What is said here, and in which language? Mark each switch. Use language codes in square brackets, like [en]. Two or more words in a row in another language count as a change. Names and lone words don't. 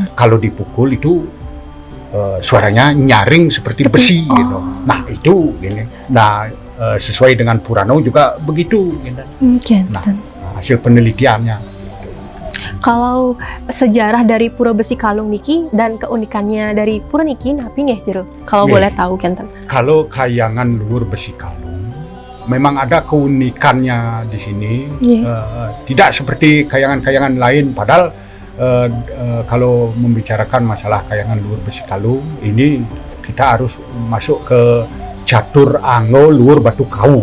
[id] Kalau dipukul itu suaranya nyaring seperti besi gitu. Nah itu gini. Nah sesuai dengan Purano juga begitu gitu. Kenten. Nah hasil penelitiannya. Kalau sejarah dari Pura Besi Kalung niki dan keunikannya dari Pura [ban] niki napi nggih jero? [id] Kalau Nggih. boleh tahu kenten. Kalau kayangan luhur besi kalung, memang ada keunikannya di sini. Tidak seperti kayangan-kayangan lain. Padahal kalau membicarakan masalah kayangan luhur besi kalung, ini kita harus masuk ke catur ango luhur batu kau.